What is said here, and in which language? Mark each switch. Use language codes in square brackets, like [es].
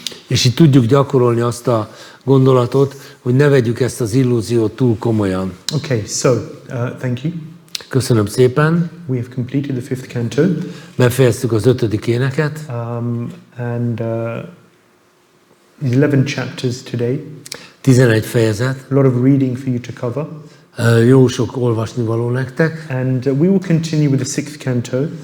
[hu] És így tudjuk gyakorolni azt a gondolatot, hogy ne vegyük ezt az illúziót túl komolyan. [en] Okay, so thank you. [hu] Köszönöm szépen. [en] We have completed the 5th canto. [hu] Befejeztük az 5. éneket. [en] And 11 chapters today. [hu] 11 fejezet. [en] A lot of reading for you to cover. [hu] Jó sok olvasnivaló nektek. [en] And we will continue with the 6th canto.